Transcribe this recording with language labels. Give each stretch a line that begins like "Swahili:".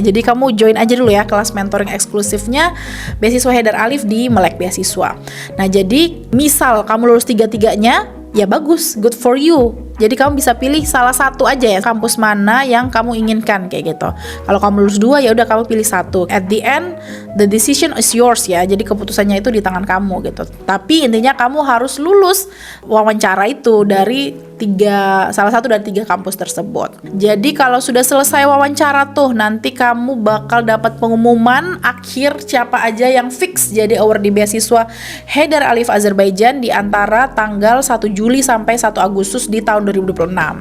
Indonesian: Jadi kamu join aja dulu ya kelas mentoring eksklusifnya beasiswa Haidar Aliyef di melek beasiswa. Nah, jadi misal kamu lulus 3-tiganya, ya bagus,
English: good for you.
Indonesian: Jadi kamu bisa pilih salah satu aja ya, kampus mana yang kamu inginkan kayak gitu. Kalau kamu lulus 2, ya udah kamu pilih 1.
English: At the end, the decision is yours ya.
Indonesian: Jadi keputusannya itu di tangan kamu gitu. Tapi intinya kamu harus lulus wawancara itu dari salah satu dari 3 kampus tersebut. Jadi kalau sudah selesai wawancara tuh, nanti kamu bakal dapat pengumuman akhir siapa aja yang fix jadi award di beasiswa Haidar Aliyef Azerbaijan di antara tanggal 1 Juli sampai 1 Agustus di tahun 2026.